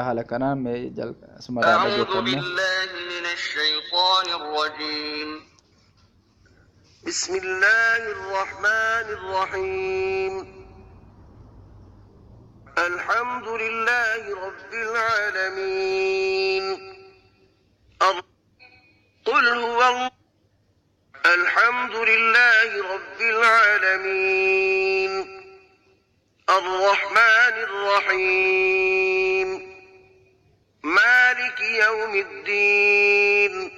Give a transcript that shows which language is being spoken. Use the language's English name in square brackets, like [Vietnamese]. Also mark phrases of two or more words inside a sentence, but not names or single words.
[Oromo] Haala kanaan mee asumarraa dhageeffanne. [Arabic] أعوذ بالله من الشيطان الرجيم. بسم الله الرحمن الرحيم. الحمد لله رب العالمين. قل هو الحمد لله رب العالمين الرحمن الرحيم مالك يوم الدين